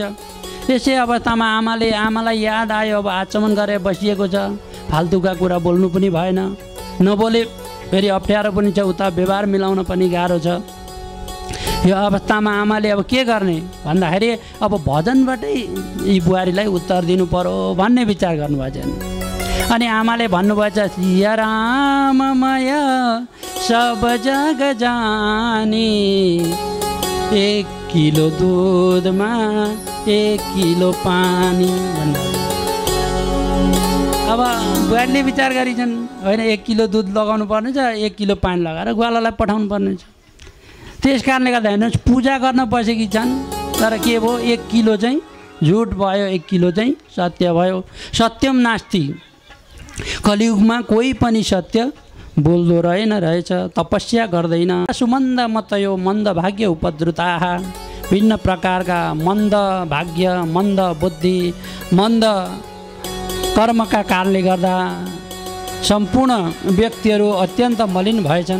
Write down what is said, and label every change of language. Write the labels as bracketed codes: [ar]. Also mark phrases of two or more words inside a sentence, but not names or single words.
[ne] त्यसै अवस्थामा आमालाई याद आयो अब आचमन गरेर बसिएको छ, फाल्तुका कुरा बोल्नु पनि भएन, नबोले फेरि अप्ठ्यारो पनि छ, उता व्यवहार मिलाउन पनि गाह्रो छ। यो अवस्थामा आमाले अब के गर्ने भन्दाखेरि अब भजनबाटै यी बुहारीलाई उत्तर दिनु पर्यो भन्ने विचार गर्नुभएछ। अनि आमाले भन्नुभएछ [awa] सिया राममय सब जग जानी, [ne] 1 किलो दुधमा 1 किलो पानी भन्नु। अब बुहारीले विचार गरिछन् होइन 1 किलो दुध लगाउनु पर्ने छ, 1 किलो पानी लगाएर ग्वालालाई पठाउनु पर्ने छ। त्यस कारणले गर्दा हेर्नुहोस् पूजा गर्न बसेकी छन्, तर के भयो 1 किलो चाहिँ झुट भयो, 1 किलो चाहिँ सत्य भयो। [sa] सत्यम नास्ति, [ne] कलियुगमा कोही पनि सत्य बोल्दो रहेछ, तपस्या गर्दैन। [sa] सुमन्द मतयो मन्द भाग्य उपद्रुताः, [ne] भिन्न प्रकारका मन्द भाग्य, मन्द बुद्धि, मन्द कर्मका कारणले गर्दा सम्पूर्ण व्यक्तिहरू अत्यन्त मलिन भएछन्।